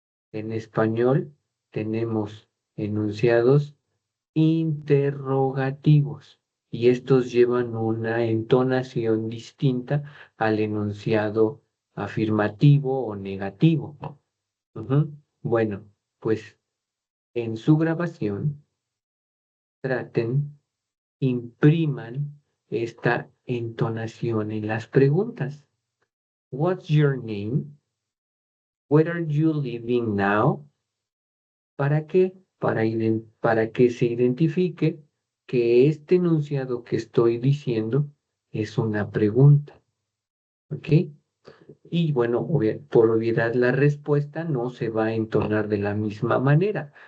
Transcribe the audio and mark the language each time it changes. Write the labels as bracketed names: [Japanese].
[Spanish] En español tenemos enunciados interrogativos y estos llevan una entonación distinta al enunciado afirmativo o negativo. Bueno, pues en su grabación traten, impriman esta entonación en las preguntas. [English] What's your name? Where are you living now? [Spanish] ¿Para qué? Para que se identifique que este enunciado que estoy diciendo es una pregunta. ¿Ok? Y bueno, por obviedad la respuesta no se va a entonar de la misma manera.